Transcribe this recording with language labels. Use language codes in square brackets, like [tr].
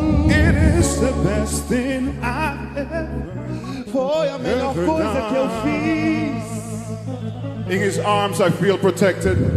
[en] It is the best thing I've ever. [pt] Foi a melhor coisa que eu fiz. [en] In His arms I feel protected.